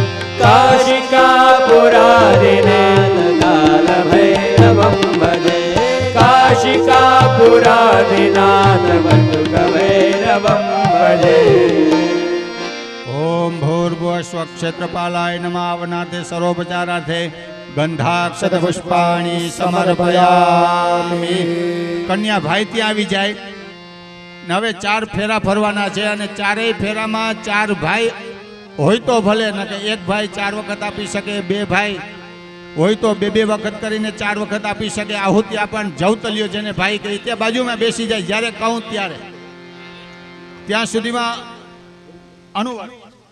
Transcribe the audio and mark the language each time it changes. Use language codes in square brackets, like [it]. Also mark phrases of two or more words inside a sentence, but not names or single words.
[sa] काशिकापुरादिनाथ कालभैरवं भजे काशिकापुरादिनाथ बटुकभैरवं भजे ओम भूर्भुवः स्वः क्षेत्रपालाय नमः आवनार्थे सर्वोपचारार्थे गंधाक्षत पुष्पाणि समर्पयामि [gu] કન્યા ભાઈ ત્યાં આવી જાય ને હવે 4 ફેરા ફરવાના છે અને ચારેય ફેરામાં 4 ભાઈ હોય તો ભલે ન કે એક ભાઈ 4 વખત આપી શકે બે ભાઈ હોય તો બે વખત કરીને 4 વખત આપી શકે આહુતિ આપણ જવતલિયો જેને ભાઈ કહે તે બાજુમાં બેસી જાય જ્યારે કહું ત્યારે ત્યાં સુધીમાં અનુવાદ